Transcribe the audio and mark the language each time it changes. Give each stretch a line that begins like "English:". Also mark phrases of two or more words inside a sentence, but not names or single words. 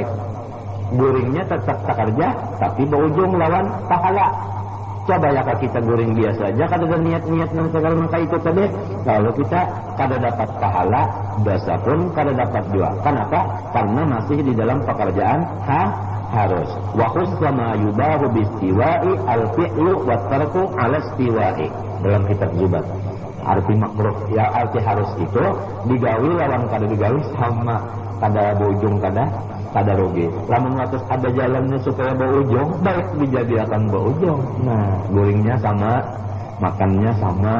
Banjar: Guringnya tetap tak kerja, tapi berujung lawan pahala. Coba ya kita guring biasa aja, kada ada niat-niat yang segala maka itu tadi, kalau kita kada dapat pahala, dosa pun kada dapat juga. Kenapa? Karena masih di dalam pekerjaan harus.
Arabic: وخص ما يباح باستواء الفعل والترك على استواء.
Banjar: Dalam kitab Zubat. Arti makruh, ya arti harus itu digawi lawan kada digawi sama, kada berujung kada rugi. Lamun ngatus ada jalannya supaya berujung, baik dijadikan berujung. Nah, guringnya sama, makannya sama.